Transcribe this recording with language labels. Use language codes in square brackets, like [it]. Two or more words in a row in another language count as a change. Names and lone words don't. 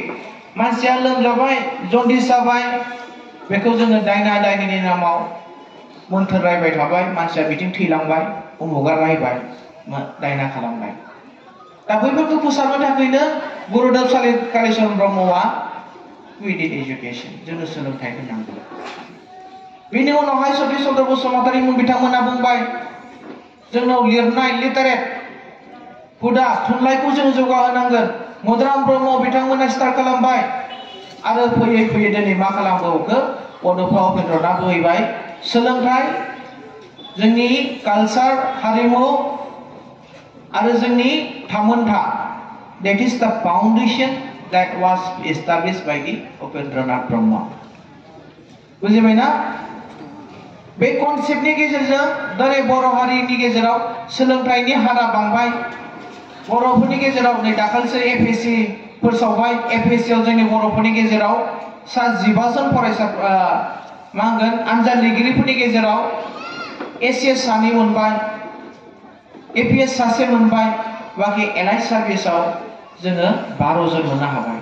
[brx] मानसिया लोमजाबाय, जन्दिस जाबाय, बेखौ जोङो दायना दायनिनि नामाव मोन्थोर रायबाय थाबाय, मानसिया बिथिं थैलांबाय, उमुगा रायबाय, दायना खालामबाय। दा बैफोरखौ फोसाबनो थाखायनो गुरुदेव कालिचरण ब्रह्मआ [en] we need education, [brx] जोंनो सोलोंथाइखौ नांगौ। बिनि उनावहाय सतीश चन्द्र बसुमतारी बिथांमोना बुंबाय, जोंनाव लिरनाय लिटारेट हुदा थुनलाइखौ जों जौगाहोनांगोन। मदाराम ब्रह्म बिथांमोना स्टार्ट खालामबाय। आरो फैयै दिनै मा खालामबावखो? बड'फा उपेन्द्रनाथ फैबाय। सोलोंथाइ, जोंनि कालचार, हारिमु आरो जोंनि थामोनथा, [en] that is the foundation that was established by the Upendranath Brahma. [brx] बुजिबायना? बे कनसेप्टनि गेजेरजों दिनै बर' हारिनि गेजेराव सोलोंथाइनि हारा बांबाय। बर'फोरनि गेजेराव नै दाखालिसो APSC फोसावबाय। APSC आव जोंनि बर'फोरनि गेजेराव सा 15 जन फरायसा मा होनगोन आनजाद लिरगिरिफोरनि गेजेराव ACS सानै मोनबाय, APS सासे मोनबाय, बाखि [en] elite service [brx] जोङो 12 जन मोननो हाबाय।